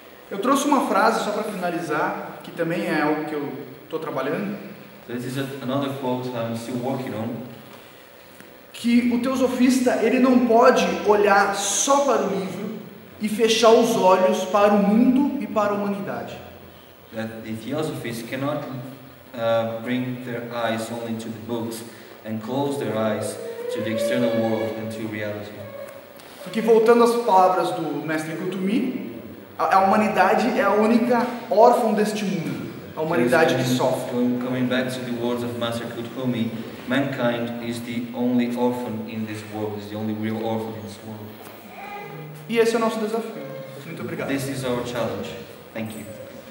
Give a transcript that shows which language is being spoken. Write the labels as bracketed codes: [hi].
[pt] Eu trouxe uma frase só para finalizar, que também é algo que eu estou trabalhando, [en] This is another quote I'm still working on. [pt] que o teosofista ele não pode olhar só para o livro e fechar os olhos para o mundo e para a humanidade. [en] That the theosophists cannot bring their eyes only to the books and close their eyes to the external world and to reality. [pt] Porque voltando às palavras do mestre Kutumi, a humanidade é a única órfã deste mundo, a humanidade que sofre. [en] Coming back to the words of Master Kuthumi, mankind is the only orphan in this world, is the only real orphan in this world. [pt] E esse é o nosso desafio. Muito obrigado. [en] This is our challenge. Thank you.